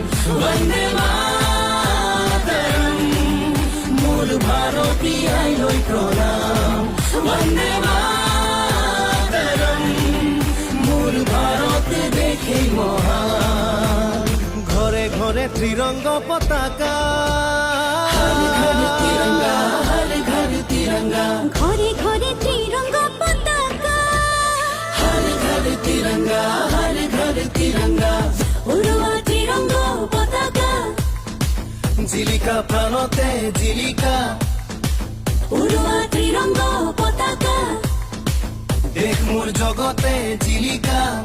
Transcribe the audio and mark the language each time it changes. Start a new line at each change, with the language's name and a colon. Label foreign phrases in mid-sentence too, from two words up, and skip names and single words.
Assamese: বন্দে মাতৰম, মোৰ ভাৰতী আইলৈ প্ৰণাম। বন্দে মাতৰম, মোৰ ভাৰত দেশে মহান। ঘৰে ঘৰে ত্ৰিৰংগ পতাকা, তিৰংগা,
Hindi: हर घर तिरंगा,
Assamese: ঘরে ঘরে ত্রিরঙ্গা পতাকা,
Hindi: हर घर तिरंगा, हर घर तिरंगा।
Assamese: উড়োয়া ত্রিরঙ্গ পতাকা, জিলিকা প্রাণতে জিলিকা, উড়োয়া ত্রিরঙ্গ পতাকা। দেশ মোৰ জগতে জিলিকা।